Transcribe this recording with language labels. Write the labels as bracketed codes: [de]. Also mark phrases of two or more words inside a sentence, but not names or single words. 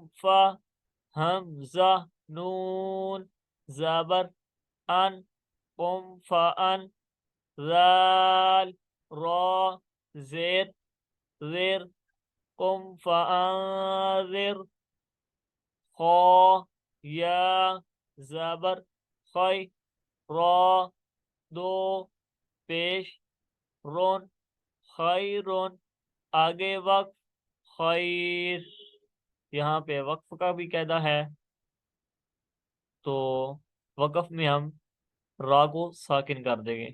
[hi] फा हमजा नून जबर अन कुम फा अन जाल रॉ जेर जेर कुम फा अन खो या जबर खै रॉ दो पेश रोन खैरोन आगे वक्फ खैर। यहाँ पे वक्फ का भी कायदा है, तो वक्फ में हम रा को साकिन कर देंगे।